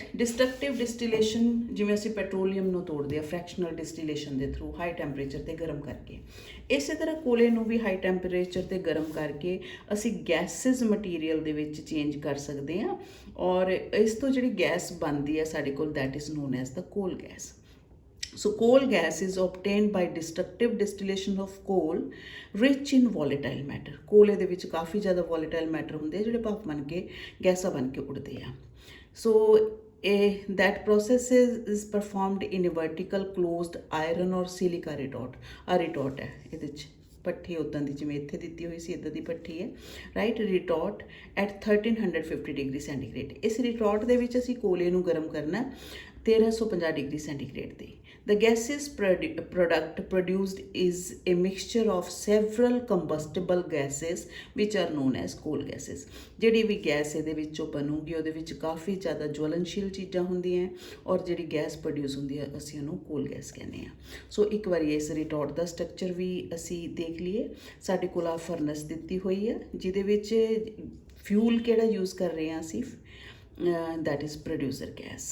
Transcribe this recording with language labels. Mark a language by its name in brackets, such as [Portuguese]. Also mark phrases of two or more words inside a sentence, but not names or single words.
[English] destructive distillation [Punjabi] ਜਿਵੇਂ ਅਸੀਂ ਪੈਟਰੋਲੀਅਮ ਨੂੰ ਤੋੜਦੇ ਆ [English] fractional distillation ਦੇ through high temperature [Punjabi] 'ਤੇ ਗਰਮ ਕਰਕੇ, ਇਸੇ ਤਰ੍ਹਾਂ ਕੋਲੇ ਨੂੰ ਵੀ [English] high temperature [Punjabi] 'ਤੇ ਗਰਮ ਕਰਕੇ ਅਸੀਂ [English] gaseous material [Punjabi] ਦੇ ਵਿੱਚ ਚੇਂਜ ਕਰ ਸਕਦੇ ਹਾਂ, ਔਰ ਇਸ ਤੋਂ ਜਿਹੜੀ ਗੈਸ ਬਣਦੀ ਹੈ ਸਾਡੇ ਕੋਲ [English] that is known as the coal gas. So coal gas is obtained by destructive distillation of coal rich in volatile matter। [Punjabi] ਕੋਲੇ ਦੇ ਵਿੱਚ ਕਾਫੀ ਜ਼ਿਆਦਾ [English] volatile matter [Punjabi] ਹੁੰਦੇ ਆ ਜਿਹੜੇ ਭਾਫ ਬਣ ਕੇ ਗੈਸਾਂ ਬਣ ਕੇ ਉੱਡਦੇ ਆ। [English] So that process is performed in a vertical closed iron or silica retort। [Punjabi] ਆ retort ਹੈ, ਇਹਦੇ 'ਚ ਭੱਠੀ ਉੱਦਾਂ ਦੀ ਜਿਵੇਂ ਇੱਥੇ ਦਿੱਤੀ ਹੋਈ ਸੀ ਇੱਦਾਂ ਦੀ ਭੱਠੀ ਹੈ, ਰਾਈਟ। [English] retort at 1350 degree centigrade. [Punjabi] ਇਸ ਰਿਟੋਰਟ ਦੇ ਵਿੱਚ ਅਸੀਂ ਕੋਲੇ ਨੂੰ ਗਰਮ ਕਰਨਾ 1350 [English] degree centigrade [Punjabi] ਤੇ। [English] The gases product produced is a mixture of several combustible gases which are known as coal gases। [Punjabi] ਜਿਹੜੀ ਵੀ ਗੈਸ ਇਹਦੇ ਵਿੱਚੋਂ ਬਣੂਗੀ ਉਹਦੇ ਵਿੱਚ ਕਾਫੀ ਜ਼ਿਆਦਾ ਜਵਲਨਸ਼ੀਲ ਚੀਜ਼ਾਂ ਹੁੰਦੀਆਂ, ਔਰ ਜਿਹੜੀ ਗੈਸ ਪ੍ਰੋਡਿਊਸ ਹੁੰਦੀ ਹੈ ਅਸੀਂ ਉਹਨੂੰ ਕੋਲ ਗੈਸ ਕਹਿੰਦੇ ਹਾਂ। ਸੋ ਇੱਕ ਵਾਰੀ ਇਸ ਰਿਟੋਰਟ ਦਾ ਸਟਰਕਚਰ ਵੀ ਅਸੀਂ ਦੇਖ ਲਈਏ। ਸਾਡੇ ਕੋਲ ਆ ਫਰਨਸ ਦਿੱਤੀ ਹੋਈ ਹੈ ਜਿਹਦੇ ਵਿੱਚ ਫਿਊਲ ਕਿਹੜਾ ਯੂਜ਼ ਕਰ ਰਹੇ ਹਾਂ ਅਸੀਂ, [English] that is producer gas.